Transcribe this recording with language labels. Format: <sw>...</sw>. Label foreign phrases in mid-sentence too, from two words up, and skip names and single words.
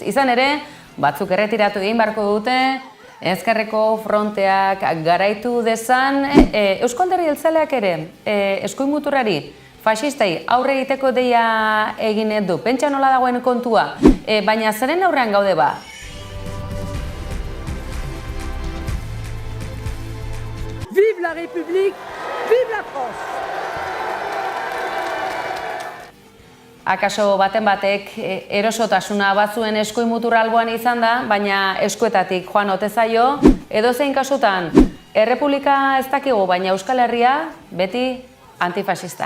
<eu>Izan ere, batzuk erretiratu egin beharko dute, Ezkerreko fronteak garaitu dezan, Eusko Alderdi Jeltzaleak ere eskuin-muturrari faxistei aurre egiteko deia egin du. Pentsa nola dagoen kontua, baina zeren aurrean gaude ba?</eu> <fr>Vive la République, vive la France!</fr> <eu>Akaso baten batek erosotasuna batzuen eskuin mutur alboan izan da, baina eskuetatik joan ote zaio, edozein kasutan, Errepublika ez dakigu, baina Euskal Herria beti antifasista.</eu>